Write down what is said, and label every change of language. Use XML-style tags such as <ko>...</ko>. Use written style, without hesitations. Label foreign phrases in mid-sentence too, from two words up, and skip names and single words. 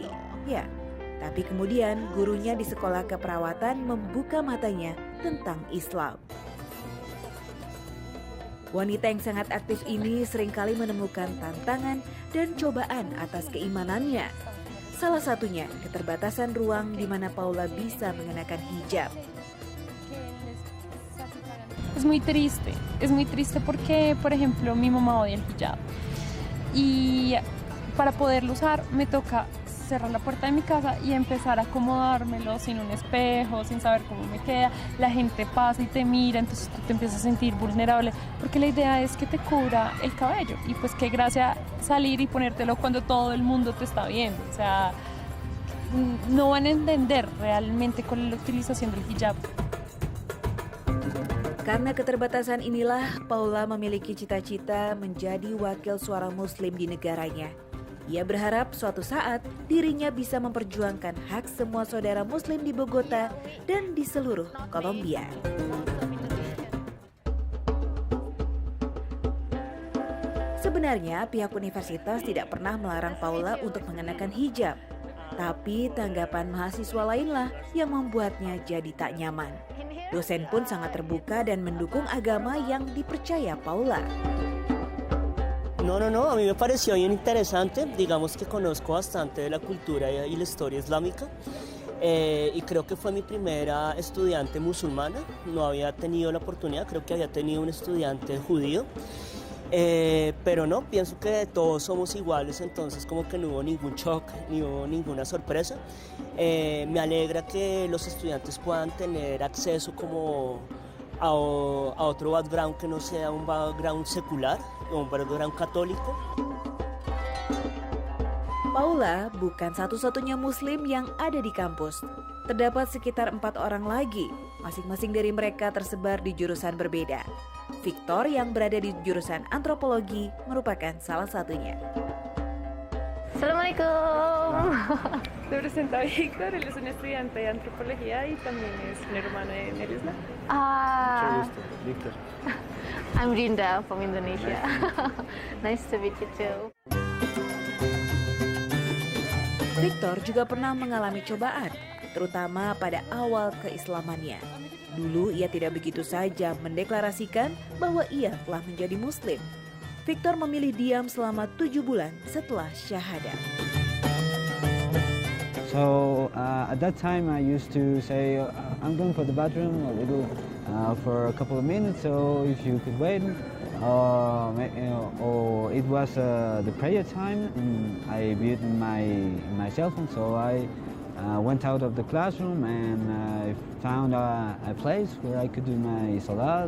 <id>Ya, tapi kemudian gurunya di sekolah keperawatan membuka matanya tentang Islam. Wanita yang sangat aktif ini seringkali menemukan tantangan dan cobaan atas keimanannya. Salah satunya keterbatasan ruang di mana Paula bisa mengenakan hijab.</id> <es>Es muy triste porque, por ejemplo, mi mamá odia el hijab. Y para poderlo usar me toca cerrar la puerta de mi casa y empezar a acomodármelo sin un espejo, sin saber cómo me queda. La gente pasa y te mira, entonces tú te empiezas a sentir vulnerable, porque la idea es que te cubra el cabello. Y pues qué gracia salir y ponértelo cuando todo el mundo te está viendo. O sea, no van a entender realmente cuál es la utilización del hijab.</es> <id>Karena keterbatasan inilah, Paula memiliki cita-cita menjadi wakil suara Muslim di negaranya. Ia berharap suatu saat dirinya bisa memperjuangkan hak semua saudara Muslim di Bogota dan di seluruh Kolombia. Sebenarnya pihak universitas tidak pernah melarang Paula untuk mengenakan hijab. Tapi tanggapan mahasiswa lainlah yang membuatnya jadi tak nyaman. Dosen pun sangat terbuka dan mendukung agama yang dipercaya Paula.</id> <es>No, a mí me pareció bien interesante, digamos que conozco bastante de la cultura y la historia islámica y creo que fue mi primera estudiante musulmana, no había tenido la oportunidad, creo que había tenido un estudiante judío, pero no, pienso que todos somos iguales, entonces como que no hubo ningún shock, ni hubo ninguna sorpresa. Me alegra que los estudiantes puedan tener acceso como a otro background que no sea un background secular, un background católico.</es> <id>Paula bukan satu-satunya Muslim yang ada di kampus. Terdapat sekitar 4 orang lagi, masing-masing dari mereka tersebar di jurusan berbeda. Victor yang berada di jurusan antropologi merupakan salah satunya. Assalamualaikum.</id> <es>Se presenta Víctor, él es un estudiante de antropología y también es un hermano de Nerisla. Mucho gusto, Víctor.</es> <en>I'm Rinda from Indonesia. Nice to meet you too.</en> <id>Victor juga pernah mengalami cobaan, terutama pada awal keislamannya. Dulu ia tidak begitu saja mendeklarasikan bahwa ia telah menjadi Muslim. Victor memilih diam selama 7 bulan setelah syahadat.</id> <en>So at that time I used to say, I'm going for the bathroom a little for a couple of minutes, so if you could wait. Or it was the prayer time, and I viewed my cell phone, so I went out of the classroom and I found a place where I could do my salat.</en>